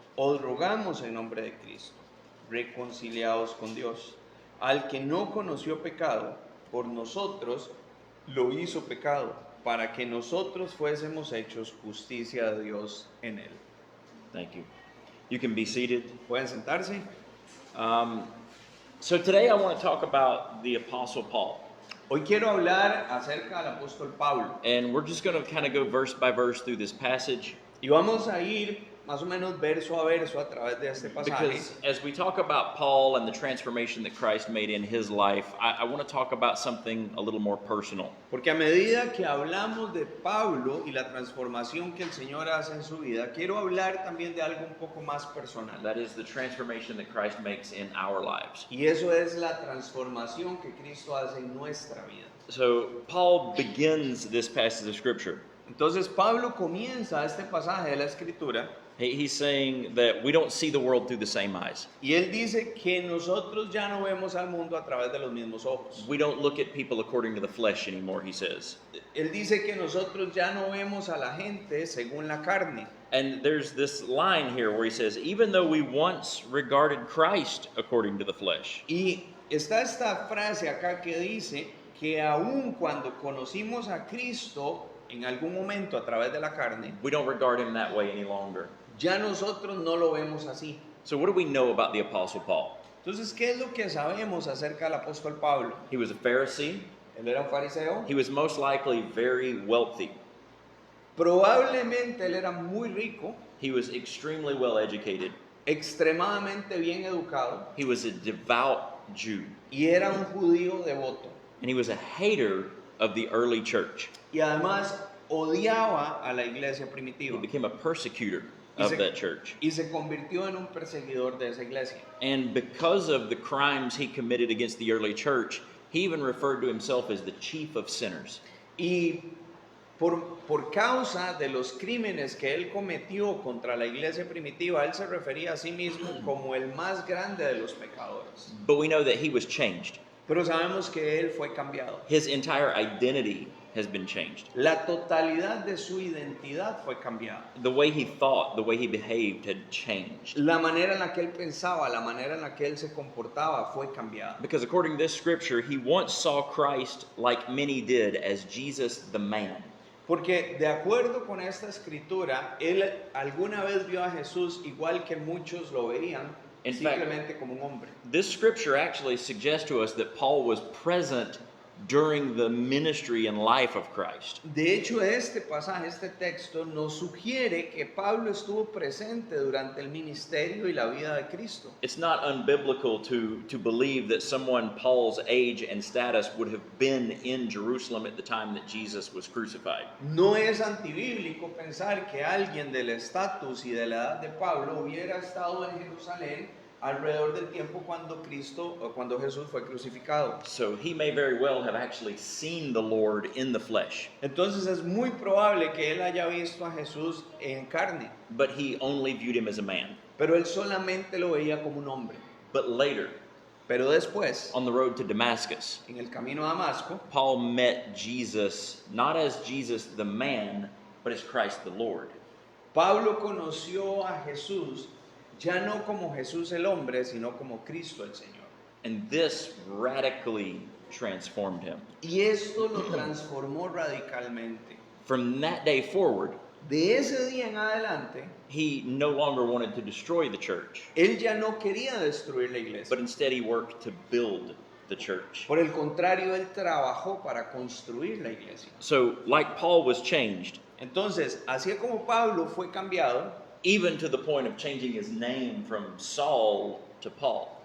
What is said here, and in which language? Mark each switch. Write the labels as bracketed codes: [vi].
[es] Os rogamos en nombre de Cristo, reconciliados con Dios. Al que no conoció pecado, por nosotros lo hizo pecado, para que nosotros fuésemos hechos justicia de Dios en él. [en] Thank you. You can be seated. [es] ¿Pueden sentarse? [en] So today I want to talk about the Apostle Paul. [es] Hoy quiero hablar acerca del apóstol Pablo. [en] And we're just going to kind of go verse by verse through this passage. [es] Y vamos a ir más o menos verso a verso a través de este pasaje. [en] Because as we talk about Paul and the transformation that Christ made in his life, I want to talk about something a little more personal. [es] Porque a medida que hablamos de Pablo y la transformación que el Señor hace en su vida, quiero hablar también de algo un poco más personal. [en] That is the transformation that Christ makes in our lives. [es] Y eso es la transformación que Cristo hace en nuestra vida. [en] So Paul begins this passage of Scripture. [es] Entonces Pablo comienza este pasaje de la Escritura. [en] He's saying that we don't see the world through the same eyes. [es] Y él dice que nosotros ya no vemos al mundo a través de los mismos ojos. [en] We don't look at people according to the flesh anymore, he says. [es] Él dice que nosotros ya no vemos a la gente según la carne. [en] And there's this line here where he says, even though we once regarded Christ according to the flesh. [es] Y está esta frase acá que dice que aun cuando conocimos a Cristo en algún momento a través de la carne, [en] We don't regard him that way any longer. [es] ya nosotros no lo vemos así. [en] So what do we know about the Apostle Paul? [es] Entonces, ¿qué es lo que sabemos acerca del apóstol Pablo? [en] He was a Pharisee. [es] Él era un fariseo. [en] He was most likely very wealthy. [es] Probablemente él era muy rico, [en] He was extremely well educated. [es] extremadamente bien educado, [en] He was a devout Jew. [es] y era un judío devoto. [en] And he was a hater of the early church. [es] Y además odiaba a la iglesia [en] He [es] primitiva. [en] became a persecutor of that church. [es] Y se convirtió en un perseguidor de esa iglesia. [en] And because of the crimes he committed against the early church, He even referred to himself as the chief of sinners. [es] Y por causa de los crímenes que él cometió contra la iglesia primitiva, él se refería a sí mismo como el más grande de los pecadores. [en] But we know that he was changed. [es] Pero sabemos que él fue cambiado. [en] His entire identity has been changed. [es] La totalidad de su identidad fue cambiada. [en] The way he thought, the way he behaved had changed. [es] La manera en la que él pensaba, la manera en la que él se comportaba fue cambiada. [en] Because according to this scripture, he once saw Christ like many did as Jesus the man. [es] Porque de acuerdo con esta escritura, él alguna vez vio a Jesús igual que muchos lo veían, [en] In fact, [es] simplemente como un hombre. [en] This scripture actually suggests to us that Paul was present during the ministry and life of Christ. [es] De hecho, este pasaje, este texto, nos sugiere que Pablo estuvo presente durante el ministerio y la vida de Cristo. [en] It's not unbiblical to believe that someone Paul's age and status would have been in Jerusalem at the time that Jesus was crucified. [es] No es antibíblico pensar que alguien del estatus y de la edad de Pablo hubiera estado en Jerusalén alrededor del tiempo cuando Jesús fue crucificado. [en] So he may very well have actually seen the Lord in the flesh, [es] Entonces es muy probable que él haya visto a Jesús en carne, [en] but he only viewed him as a man. [es] pero él solamente lo veía como un hombre. [en] But later, [es] Pero después, [en] on the road to Damascus, [es] en el camino a Damasco, [en] Paul met Jesus not as Jesus the man, but as Christ the Lord. [es] Pablo conoció a Jesús ya no como Jesús el hombre, sino como Cristo el Señor. [en] And this radically transformed him. [es] Y esto lo transformó radicalmente. [en] From that day forward, [es] De ese día en adelante, [en] he no longer wanted to destroy the church, [es] él ya no quería destruir la iglesia. [en] but instead he worked to build the church. [es] Por el contrario, él trabajó para construir la iglesia. [en] So, like Paul was changed, [es] Entonces, así como Pablo fue cambiado, [en] even to the point of changing his name from Saul to Paul,